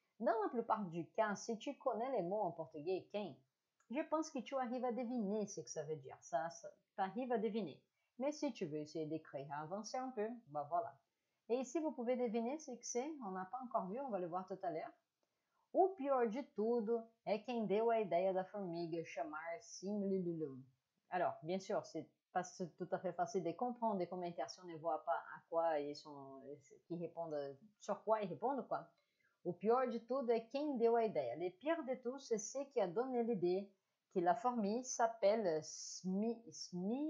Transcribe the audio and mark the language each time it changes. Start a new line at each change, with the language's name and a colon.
French: Dans la plupart du cas, si tu connais les mots en portugais, quem, je pense que tu arrives à deviner ce que ça veut dire. Ça tu arrives à deviner. Mais si tu veux essayer d'écrire, avancer un peu, bah voilà. Et ici, vous pouvez deviner ce que c'est. On n'a pas encore vu, on va le voir tout à l'heure.
Portuguese: O pior de tudo é quem deu a ideia da formiga chamar Simlilulu.
French: Alors, bien sûr, c'est pas tout à fait facile de comprendre des commentaires si on ne voit pas à quoi ils sont, qui répondent, sur quoi ils répondent, quoi.
Portuguese: O pior de tudo é quem deu a ideia.
French: Le pire de tout, c'est ce qui a donné l'idée que la fourmi s'appelle Smiliguido.